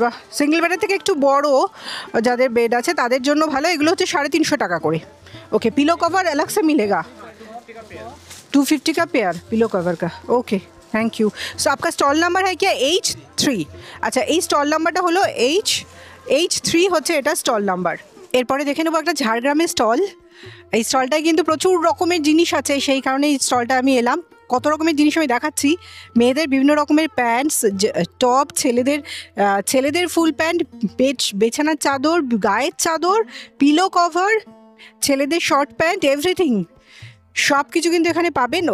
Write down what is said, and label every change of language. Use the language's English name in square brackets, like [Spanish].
[Bangla] বা সিঙ্গেল বেডের থেকে একটু বড় যাদের বেড আছে তাদের জন্য ভালো। এগুলো হচ্ছে 350 টাকা করে। [Hindi] ओके, पिलो कवर अलग से मिलेगा? 250 का पेयर पिलो कवर का। Okay, thank you. सो आपका स्टॉल नंबर है क्या? H3। [Bangla] আচ্ছা এই স্টল নাম্বারটা হলো H3 হচ্ছে এটা স্টল নাম্বার। এরপরে দেখে নেবো একটা ঝাড়গ্রামের স্টল। এই স্টলটায় কিন্তু প্রচুর রকমের জিনিস আছে, সেই কারণে এই স্টলটা আমি এলাম। কত রকমের জিনিস আমি দেখাচ্ছি। মেয়েদের বিভিন্ন রকমের প্যান্টস, টপ, ছেলেদের ফুল প্যান্ট, বিছানার চাদর, গায়ের চাদর, পিলো কভার, ছেলেদের শর্ট প্যান্ট, এভরিথিং সব কিছু কিন্তু এখানে পাবেন।